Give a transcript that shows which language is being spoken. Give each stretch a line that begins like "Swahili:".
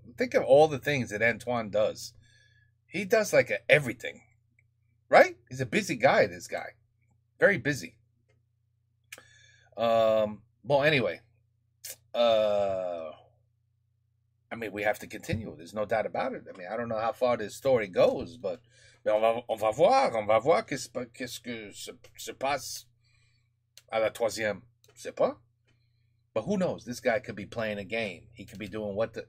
English: Think of all the things that Antoine does. He does like everything. Right? He's a busy guy, this guy. Very busy. Well, anyway. I mean, we have to continue. There's no doubt about it. I mean, I don't know how far this story goes, but
French: on va voir qu'est-ce que se passe à la troisième. Je sais pas.
English: But who knows? This guy could be playing a game. He could be doing what the...